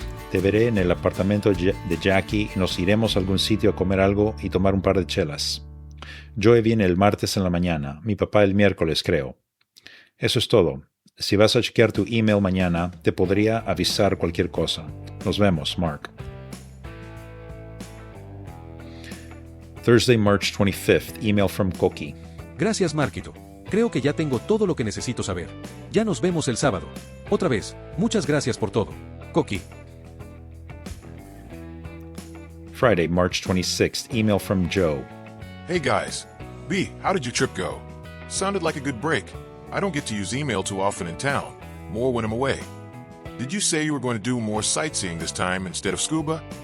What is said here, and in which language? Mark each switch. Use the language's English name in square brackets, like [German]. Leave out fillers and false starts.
[Spanish] Te veré en el apartamento de Jackie y nos iremos a algún sitio a comer algo y tomar un par de chelas. Joe viene el martes en la mañana, mi papá el miércoles creo. Eso es todo. Si vas a chequear tu email mañana, te podría avisar cualquier cosa. Nos vemos, Mark. [English] Thursday, March 25th, email from Coqui. [Spanish] Gracias, Marquito. Creo que ya tengo todo lo que necesito saber. Ya nos vemos el sábado. Otra vez, muchas gracias por todo. Coqui. [English] Friday, March 26th, email from Joe. Hey guys. B, how did your trip go? Sounded like a good break. I don't get to use email too often in town. More when I'm away. Did you say you were going to do more sightseeing this time instead of scuba?